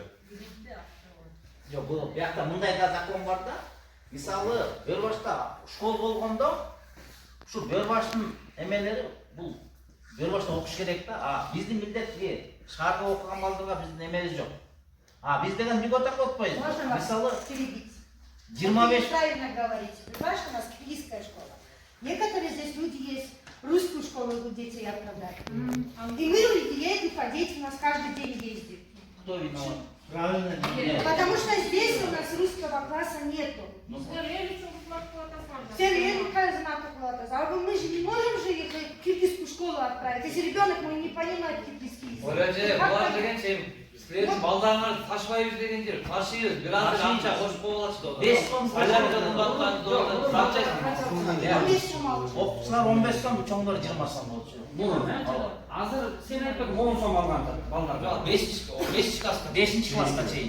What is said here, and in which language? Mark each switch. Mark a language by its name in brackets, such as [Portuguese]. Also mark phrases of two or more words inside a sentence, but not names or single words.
[Kyrgyz] Жок, бул биякта мындай да закон бар да. Мисалы, Бөрбашта школ болгондо, ушу Бөрбаштын эмелери бул Бөрбашта окуш керек да. А биздин милдетке шаарда окуган балдарга биздин эмебиз жок. А биз деген льгота отпойбуз. Мисалы, 25. [Russian] Правильно говорите. Понимаешь, у нас киргизская школа. Некоторые здесь люди есть, русскую школу идут дети отправляют. И мы едем, а дети у нас каждый день ездят. Кто виноват? Правильно. Потому что здесь у нас русского класса нету. Все время а мы же не можем же их в киргизскую школу отправить. Если ребенок не понимает киргизский язык. [Kyrgyz] Силердин балдарыңарды ташпайбыз деген жер, ташыйбыз, бир аз акча кошуп коюлачы да. 5 сом окуучулар 15 сом, чоңдор 20 сом болчу. Азыр сен айтып 10 сом алган балдар. 5 класска чейин.